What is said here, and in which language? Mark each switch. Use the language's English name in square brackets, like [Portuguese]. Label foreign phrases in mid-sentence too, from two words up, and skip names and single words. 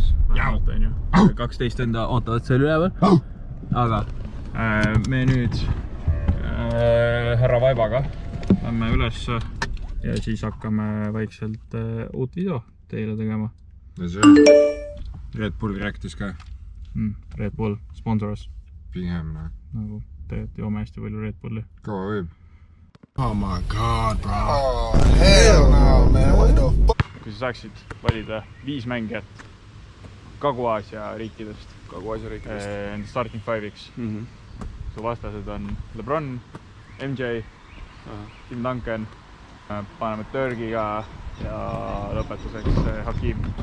[Estonian] 12 enda ootavad seal üleval. Aga me nüüd härra Vaibaga lämme üles ja siis hakkame vaikselt uut video teile tegema. Red Bull rääkis ka. Red Bull, sponsoras. Pigem. Nagu tegelikult joome hästi palju Red Bulli. Kaua võib? [English] Oh my god, bro. Oh, hell no, man. What the fuck? [Estonian] Kui sa saaksid valida 5 mängijat Kagu-Aasia riikidest. Kagu-Aasia riikidest. Starting 5-iks. Su vastased on LeBron, MJ, Tim Duncan. Paneme Törgiga ja lõpetuseks Hakim.